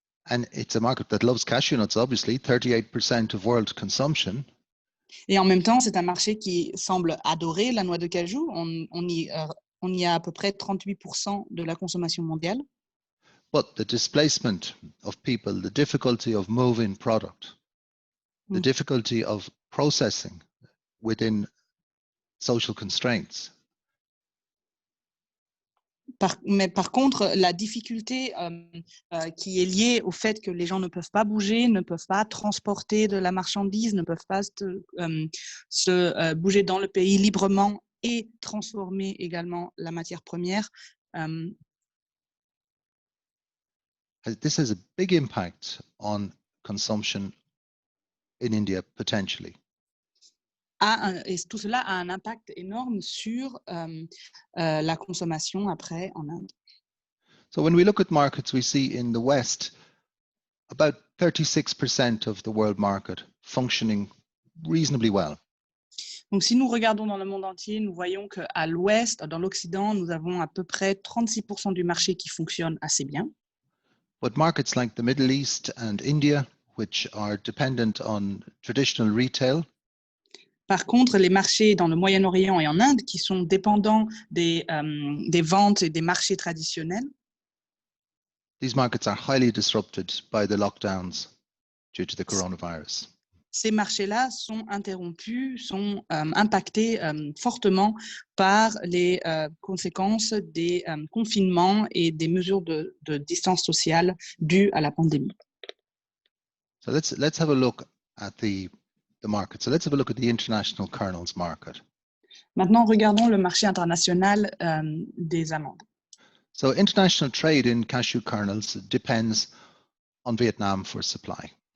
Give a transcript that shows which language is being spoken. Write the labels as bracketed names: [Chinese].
[English] And it's a market that loves cashew nuts, obviously, 38% of world consumption. [French] Et en même temps, c'est un marché qui semble adorer la noix de cajou. On y a à peu près 38% de la consommation mondiale. [English] But the displacement of people, the difficulty of moving product, the difficulty of processing within social constraints. [French] Mais par contre, la difficulté qui est liée au fait que les gens ne peuvent pas bouger, ne peuvent pas transporter de la marchandise, ne peuvent pas se bouger dans le pays librement et transformer également la matière première. [English] This has a big impact on consumption in India, potentially. [French] Et tout cela a un impact énorme sur la consommation après en Inde. [English] So when we look at markets, we see in the West about 36% of the world market functioning reasonably well. [French] Donc, si nous regardons dans le monde entier, nous voyons qu'à l'ouest, dans l'Occident, nous avons à peu près 36% du marché qui fonctionne assez bien. [English] But markets like the Middle East and India, which are dependent on traditional retail, [French] Par contre, les marchés dans le Moyen-Orient et en Inde, qui sont dépendants des ventes et des marchés traditionnels, [English] these markets are highly disrupted by the lockdowns due to the coronavirus. [French] ces marchés-là sont interrompus, sont impactés fortement par les conséquences des confinements et des mesures de distance sociale dues à la pandémie. [English] So let's have a look at the market. So let's have a look at the international kernels market. [French] Maintenant, regardons le marché international des amandes. [English] So international trade in cashew kernels depends on Vietnam for supply.